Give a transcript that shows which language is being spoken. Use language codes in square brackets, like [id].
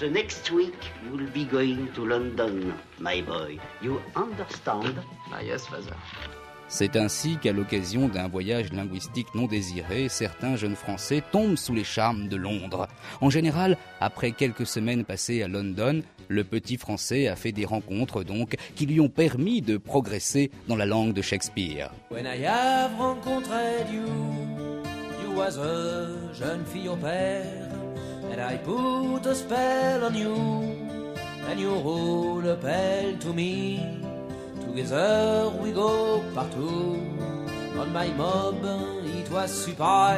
[en] The next week, you'll be going to London, my boy. You understand ? Ah yes, father. [fr] C'est ainsi qu'à l'occasion d'un voyage linguistique non désiré, certains jeunes Français tombent sous les charmes de Londres. En général, après quelques semaines passées à London, le petit Français a fait des rencontres donc qui lui ont permis de progresser dans la langue de Shakespeare. [en] When I have rencontred you, you was a [fr] jeune fille au père, [en] and I put a spell on you, and you roll a bell to me. Together we go [fr] partout. [en] On my mob, it was super.